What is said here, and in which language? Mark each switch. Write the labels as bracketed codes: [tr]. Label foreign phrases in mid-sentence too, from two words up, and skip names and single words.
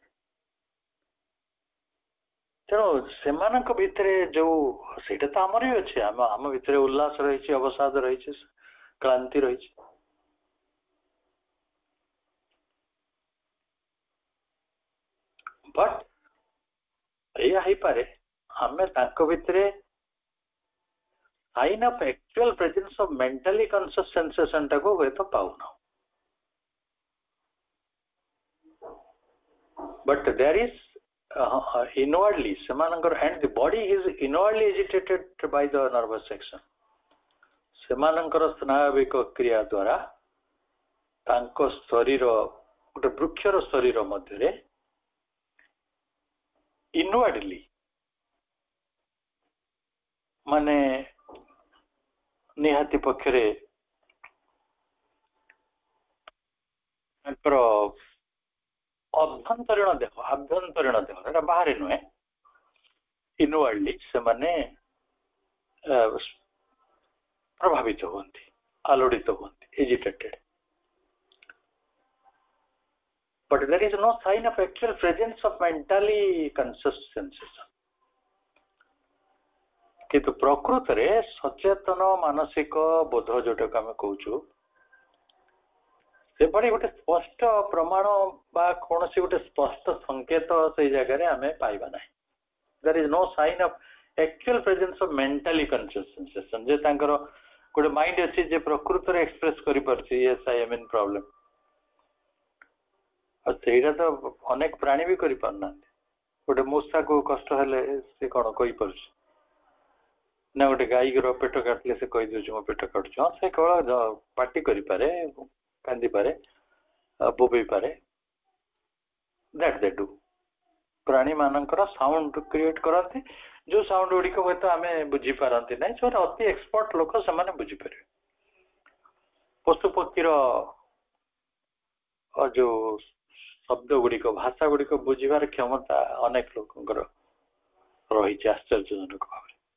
[or] ତେଣୁ ସେମାନଙ୍କ ଭିତରେ ଯୋଉ, ସେଇଟା ତ ଆମର ବି ଅଛି, ଆମ ଭିତରେ ଉଲ୍ଲାସ ରହିଛି, ଅବସାଦ ରହିଛି, କ୍ଳାନ୍ତି ରହିଛି। ବଟ୍ ଏଇଆ ହେଇପାରେ ଆମେ ତାଙ୍କ ଭିତରେ [en] sign of actual presence of mentally conscious sensation [or] टाକୁ ହୁଏତ ପାଉନା, [en] but there is inwardly ସେମାନଙ୍କର, and the body is inwardly agitated by the nervous section। [or] ସେମାନଙ୍କର ସ୍ନାୟବିକ କ୍ରିୟା ଦ୍ୱାରା ତାଙ୍କ ଶରୀର, ଗୋଟେ ବୃକ୍ଷର ଶରୀର ମଧ୍ୟରେ inwardly ମାନେ ନିହାତି ପକ୍ଷରେ ତାଙ୍କର ଅଭ୍ୟନ୍ତରୀଣ ଦେହ, ଆଭ୍ୟନ୍ତରୀଣ ଦେହ, ଏଟା ବାହାରେ ନୁହେଁ, ଇନୱାର୍ଡଲି ସେମାନେ ପ୍ରଭାବିତ ହୁଅନ୍ତି, ଆଲୋଡ଼ିତ ହୁଅନ୍ତି, ଏଜିଟେଟେଡ୍। [en] But there is no sign of actual presence of mentally conscious sensation। [or] କିନ୍ତୁ ପ୍ରକୃତରେ ସଚେତନ ମାନସିକ ବୋଧ ଯୋଉଟାକୁ ଆମେ କହୁଛୁ, ସେଭଳି ଗୋଟେ ସ୍ପଷ୍ଟ ପ୍ରମାଣ ବା କୌଣସି ଗୋଟେ ସ୍ପଷ୍ଟ ସଂକେତ ସେଇ ଜାଗାରେ ଆମେ ପାଇବା ନାହିଁ। [en] There is no sign of actual presence of mentally conscious sensation, [or] ଯେ ତାଙ୍କର ଗୋଟେ ମାଇଣ୍ଡ ଅଛି ଯେ ପ୍ରକୃତରେ ଏକ୍ସପ୍ରେସ କରିପାରୁଛି [en] yes I am in problem। [or] ଆଉ ସେଇଟା ତ ଅନେକ ପ୍ରାଣୀ ବି କରିପାରୁନାହାନ୍ତି। ଗୋଟେ ମୂଷାକୁ କଷ୍ଟ ହେଲେ ସେ କଣ କହିପାରୁଛି ନା? ଗୋଟେ ଗାଈର ପେଟ କାଟିଲେ ସେ କହିଦେଉଛି ମୋ ପେଟ କାଟୁଛି। ହଁ, ସେ କେବଳ ପାଟି କରିପାରେ, କାନ୍ଦିପାରେ, ବୋବେଇ ପାରେ, [en] that they do। [or] ପ୍ରାଣୀ ମାନଙ୍କର [en] sound create [or] କରନ୍ତି, ଯୋଉ ସାଉଣ୍ଡ ଗୁଡିକ ହୁଏତ ଆମେ ବୁଝିପାରନ୍ତି ନାହିଁ, ସେମାନେ ଅତି ଏକ୍ସପର୍ଟ ଲୋକ, ସେମାନେ ବୁଝିପାରିବେ। ପଶୁ ପକ୍ଷୀର ଯୋଉ ଶବ୍ଦ ଗୁଡିକ, ଭାଷା ଗୁଡିକ ବୁଝିବାର କ୍ଷମତା ଅନେକ ଲୋକଙ୍କର ରହିଛି ଆଶ୍ଚର୍ଯ୍ୟଜନକ ଭାବରେ।